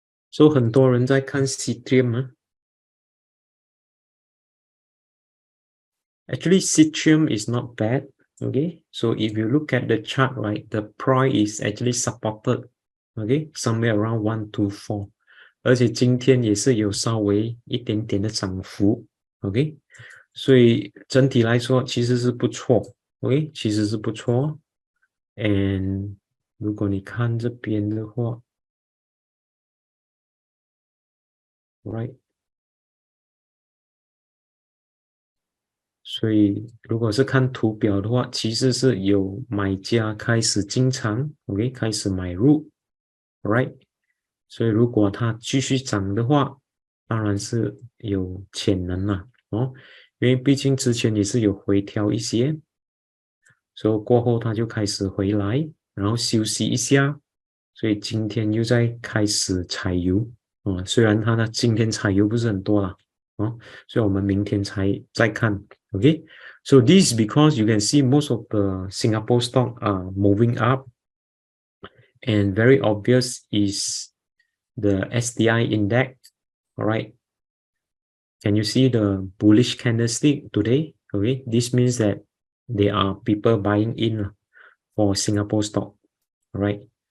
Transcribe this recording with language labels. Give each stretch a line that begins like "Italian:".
Chinese: So 很多人在看 Citrium 啊。
English: Actually, Citrium is not bad. Okay, so if you look at the chart, right, the price is actually supported, okay, somewhere around 124.
Chinese: 而且今天也是有稍微一点点的涨幅 ，OK， 所以整体来说其实是不错 ，OK， 其实是不错。 And 如果你看这边的话 ，right， 所以如果是看图表的话，其实是有买家开始进场 ，OK， 开始买入 ，right， 所以如果它继续涨的话，当然是有潜能了哦，因为毕竟之前也是有回调一些，所以过后它就开始回来，然后休息一下，所以今天又在开始采油啊，虽然它的今天采油不是很多啦，哦，所以我们明天才再看 ，OK。
English: So this is because you can see most of the Singapore stock are moving up, and very obvious is the STI index. All right. Can you see the bullish candlestick today? Okay, this means that there are people buying in for Singapore stock. All right.